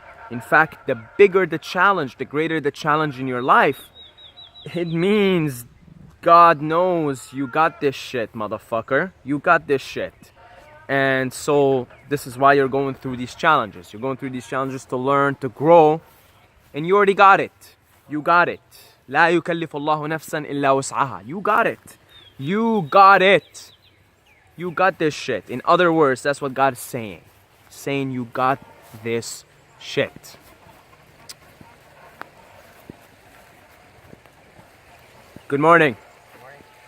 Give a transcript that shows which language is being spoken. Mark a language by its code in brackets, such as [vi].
[en] In fact, the bigger the challenge, the greater the challenge in your life, it means God knows you got this shit, motherfucker. You got this shit. And so this is why you're going through these challenges. You're going through these challenges to learn, to grow, and you already got it. You got it. [ar] لا يكلف الله نفسا إلا وسعها. [en] You got it. You got it. You got this shit. In other words, that's what God is saying. Saying you got this shit. Good morning. Good morning.